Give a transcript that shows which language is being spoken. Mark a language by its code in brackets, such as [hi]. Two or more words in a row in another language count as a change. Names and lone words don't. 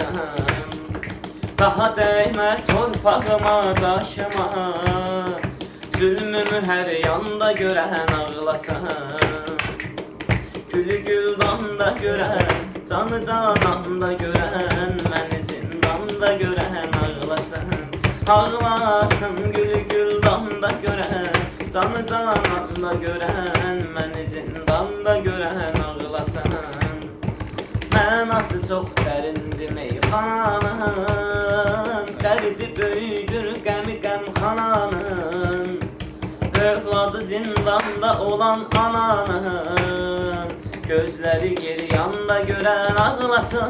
[tr] Daha değme torpağıma taşıma, zulmümü her yanda gören ağlasın. Gülü güldanda gören, canı cananda gören, məni zindanda gören ağlasın. Ağlasın gülü güldanda gören, canı cananda gören, məni zindanda gören ağlasın. [az] Mənası çox dərindir meyxananın, dərdi böyüdür qəmi qəmxananın. Övladı zindanda olan ananın, gözləri geri yanda görən ağlasın.